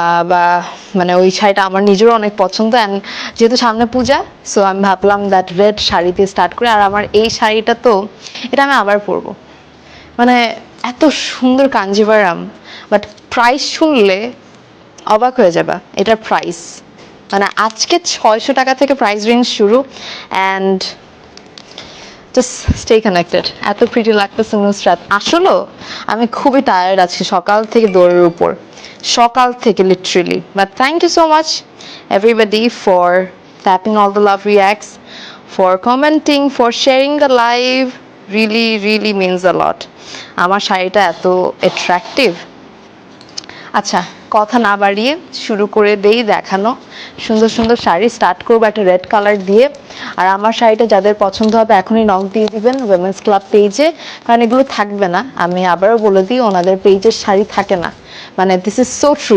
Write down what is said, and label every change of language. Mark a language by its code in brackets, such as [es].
[bn] বা মানে ওই শাড়িটা আমার নিজেরও অনেক পছন্দ, অ্যান্ড যেহেতু সামনে পূজা, সো আমি ভাবলাম দ্যাট রেড শাড়ি দিয়ে স্টার্ট করে। আর আমার এই শাড়িটা তো এটা আমি আবার পরবো, মানে এত সুন্দর কাঞ্জিভারাম, বাট প্রাইস শুনলে অবাক হয়ে যাবা। এটার প্রাইস মানে আজকে 600 টাকা থেকে প্রাইস রেঞ্জ শুরু, [en] And just stay connected. [bn] এত প্রিটি লাগতেছে নুসরাত। আসলেও আমি খুবই টায়ার্ড আছি সকাল থেকে দৌড়ের উপর, সকাল থেকে literally. [en] But thank you so much everybody for tapping all the love reacts, for commenting, for sharing the live. Really really means a lot. [bn] আমার শাড়িটা এত অ্যাট্রাকটিভ। আচ্ছা, কথা না বাড়িয়ে শুরু করে দেই দেখানো সুন্দর সুন্দর শাড়ি। স্টার্ট করবো একটা রেড কালার দিয়ে। আর আমার শাড়িটা যাদের পছন্দ হবে এখনই নক দিয়ে দিবেন উইমেন্স ক্লাব পেজে, কারণ এগুলো থাকবে না। আমি আবারও বলে দিই, ওনাদের পেজের শাড়ি থাকে না, মানে [en] This is so true.